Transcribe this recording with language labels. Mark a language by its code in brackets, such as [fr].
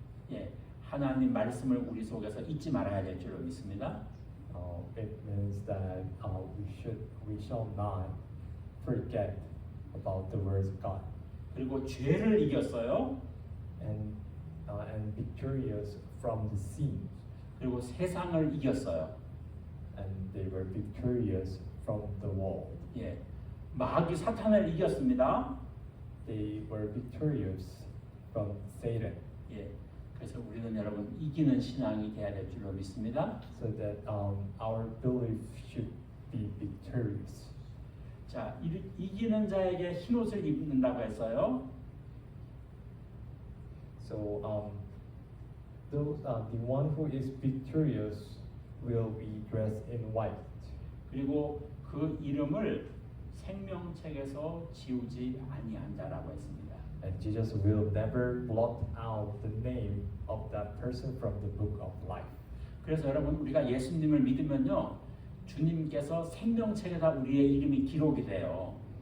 [ko] 예, 하나님 말씀을 우리 속에서 잊지 말아야 될 줄로 믿습니다. [en] It means that we shall not forget about the words of God. [ko] 그리고 죄를 이겼어요. [en] And victorious from the sin. [ko] 그리고 세상을 이겼어요. [en] And they were victorious from the world. [ko] 예, 마귀 사탄을 이겼습니다. [en] They were victorious from Satan. [ko] 예, 그래서 우리는 여러분 이기는 신앙이 되어야 될 줄로 믿습니다. [en] So that our belief should be victorious. [ko] 자, 이기는 자에게 흰 옷을 입는다고 했어요. [en] So the one who is victorious will be dressed in white. [ko] 그리고 그 이름을 생명책에서 지우지 아니한 자라고 했습니다. [en] And Jesus will never blot out the name of that person from the book of life. [ko] 그래서 여러분 우리가 예수님을 믿으면요 주님께서 생명책에다 우리의 이름이 기록이 돼요.